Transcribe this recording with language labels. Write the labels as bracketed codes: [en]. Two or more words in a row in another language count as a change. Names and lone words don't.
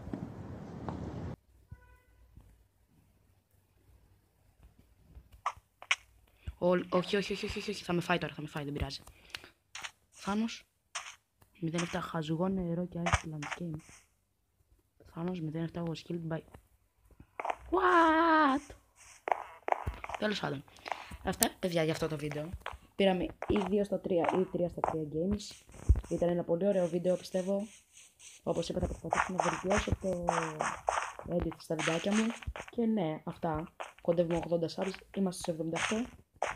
[el] Όχι, θα με φάει τώρα, δεν πειράζει. Θάνος 07 χαζουγό νερό και Iceland Game. [en] Θάνος 07 was killed by... What? [el] Τέλος πάντων. Αυτά, παιδιά, για αυτό το βίντεο. Πήραμε ή 2 στα 3 ή 3 στα 3 games. Ήταν ένα πολύ ωραίο βίντεο, πιστεύω. Όπως είπα, θα προσπαθήσω να βελτιώσω το edit στα βιντεάκια μου. Και ναι, αυτά. Κοντεύουμε 80 subs, είμαστε σε 78.